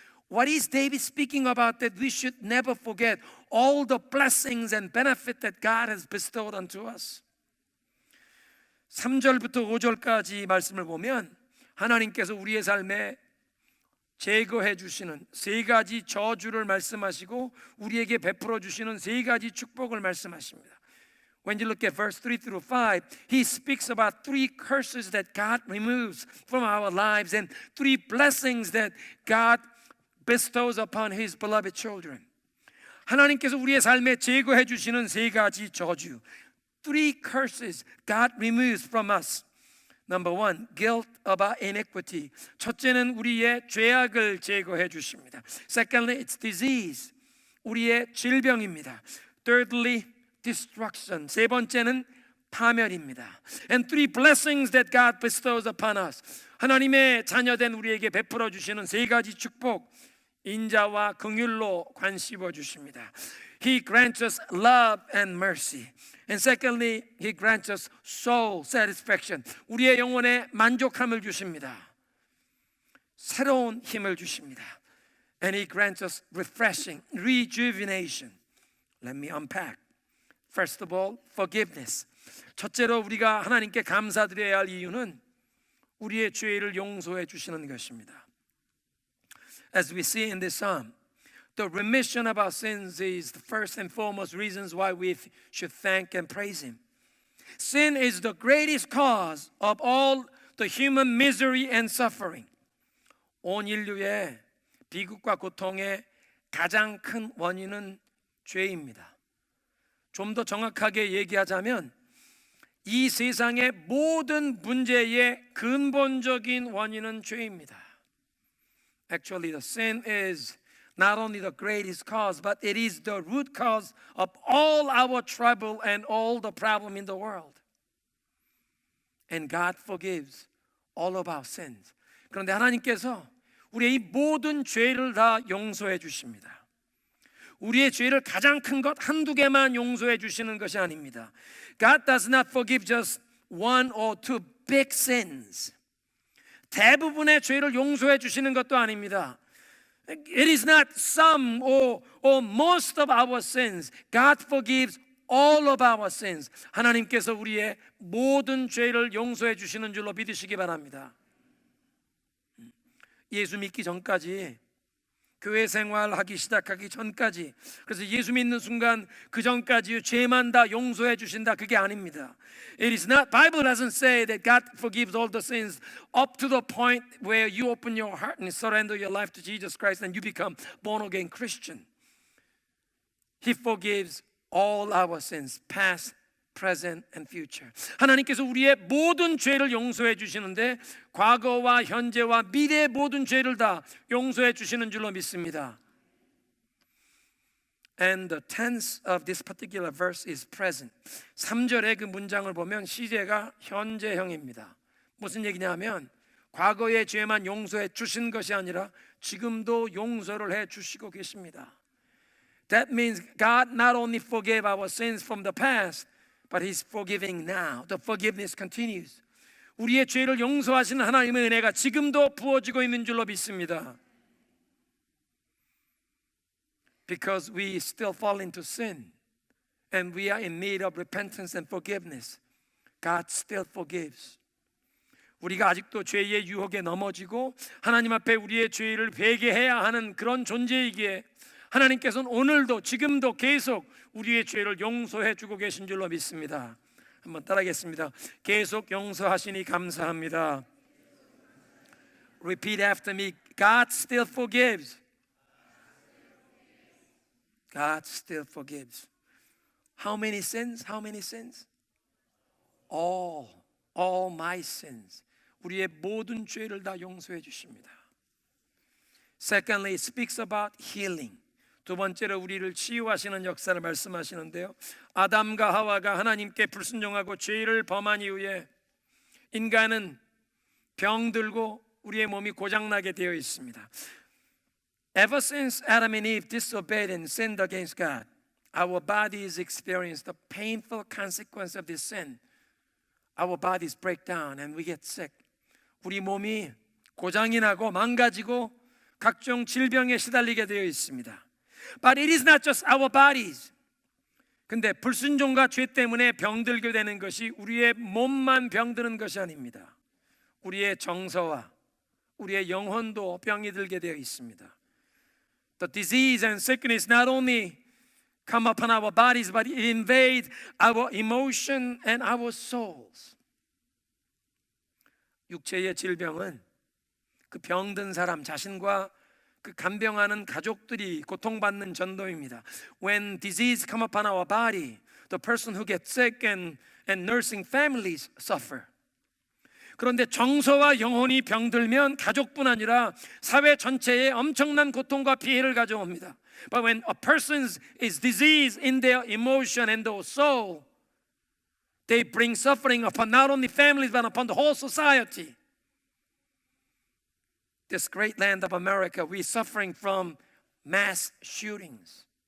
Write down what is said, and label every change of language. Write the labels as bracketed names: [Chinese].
[English] What is David speaking about that we should never forget all the blessings and benefit that God has bestowed unto us? [Korean] 3절부터 5절까지 말씀을 보면 하나님께서 우리의 삶에 제거해 주시는 세 가지 저주를 말씀하시고 우리에게 베풀어 주시는 세 가지 축복을 말씀하십니다. [English] When you look at verse 3 through 5, he speaks about three curses that God removes from our lives and three blessings that God bestows upon His beloved children. [Korean] 하나님께서 우리의 삶에 제거해 주시는 세 가지 저주, [English] three curses God removes from us. Number one, guilt about iniquity. [Korean] 첫째는 우리의 죄악을 제거해 주십니다. [English] Secondly, it's disease. [Korean] 우리의 질병입니다. [English] Thirdly, destruction. [Korean] 세 번째는 파멸입니다. [English] And three blessings that God bestows upon us. [Korean] 하나님의 자녀된 우리에게 베풀어 주시는 세 가지 축복. 인자와 긍휼로 관심어 주십니다. [English] He grants us love and mercy. And secondly, He grants us soul satisfaction. [Korean] 우리의 영혼에 만족함을 주십니다. 새로운 힘을 주십니다. [English] And He grants us refreshing, rejuvenation. Let me unpack. First of all, forgiveness. [Korean] 첫째로 우리가 하나님께 감사드려야 할 이유는 우리의 죄를 용서해 주시는 것입니다. [English] As we see in this psalm, the remission of our sins is the first and foremost reasons why we should thank and praise Him. Sin is the greatest cause of all the human misery and suffering. [Korean] 온 인류의 비극과 고통의 가장 큰 원인은 죄입니다. 좀 더 정확하게 얘기하자면 이 세상의 모든 문제의 근본적인 원인은 죄입니다. [English] Actually, the sin is not only the greatest cause, but it is the root cause of all our trouble and all the problem in the world. And God forgives all of our sins. [Korean] 그런데 하나님께서 우리의 이 모든 죄를 다 용서해 주십니다. 우리의 죄를 가장 큰 것 한두 개만 용서해 주시는 것이 아닙니다. [English] God does not forgive just one or two big sins. [Korean] 대부분의 죄를 용서해 주시는 것도 아닙니다. [English] It is not some or most of our sins. God forgives all of our sins. [Korean] 하나님께서 우리의 모든 죄를 용서해 주시는 줄로 믿으시기 바랍니다. 예수 믿기 전까지, 교회 생활하기 시작하기 전까지, 그래서 예수 믿는 순간 그 전까지 죄만 다 용서해 주신다, 그게 아닙니다. [English] It is not, Bible doesn't say that God forgives all the sins up to the point where you open your heart and surrender your life to Jesus Christ and you become born again Christian. He forgives all our sins, past, present and future. [Korean] 하나님께서 우리의 모든 죄를 용서해 주시는데 과거와 현재와 미래의 모든 죄를 다 용서해 주시는 줄로 믿습니다. [English] And the tense of this particular verse is present. [Korean] 3절의 그 문장을 보면 시제가 현재형입니다. 무슨 얘기냐면 과거의 죄만 용서해 주신 것이 아니라 지금도 용서를 해 주시고 계십니다. [English] That means God not only forgave our sins from the past, but He's forgiving now. The forgiveness continues. [Korean] 우리의 죄를 용서하시는 하나님의 은혜가 지금도 부어지고 있는 줄로 믿습니다. [English] Because we still fall into sin and we are in need of repentance and forgiveness, God still forgives. [Korean] 우리가 아직도 죄의 유혹에 넘어지고 하나님 앞에 우리의 죄를 회개해야 하는 그런 존재이기에 하나님께서는 오늘도 지금도 계속 우리의 죄를 용서해 주고 계신 줄로 믿습니다. 한번 따라하겠습니다. 계속 용서하시니 감사합니다. [English] Repeat after me. God still forgives. God still forgives. How many sins? How many sins? All my sins. [Korean] 우리의 모든 죄를 다 용서해 주십니다. [English] Secondly, it speaks about healing. [Korean] 두 번째로 우리를 치유하시는 역사를 말씀하시는데요. 아담과 하와가 하나님께 불순종하고 죄를 범한 이후에 인간은 병들고 우리의 몸이 고장나게 되어 있습니다. [English] Ever since Adam and Eve disobeyed and sinned against God, our bodies experience the painful consequence of this sin. Our bodies break down and we get sick. [Korean] 우리 몸이 고장이 나고 망가지고 각종 질병에 시달리게 되어 있습니다. But it is not just our bodies. 근데 불순종과 죄 때문에 병들게 되는 것이 우리의 몸만 병드는 것이 아닙니다. 우리의 정서와 우리의 영혼도 병이 들게 되어 있습니다. [English] The disease and sickness not only come upon our bodies, but it invades our emotion and our souls. [Korean] 육체의 질병은 그 병든 사람 자신과 그 간병하는 가족들이 고통받는 전도입니다. [English] When disease come upon our body, the person who gets sick and nursing families suffer. [Korean] 그런데 정서와 영혼이 병들면 가족뿐 아니라 사회 전체에 엄청난 고통과 피해를 가져옵니다. [English] But when a person is diseased in their emotion and their soul, they bring suffering upon not only families but upon the whole society. This great land of America, we're suffering from mass shootings.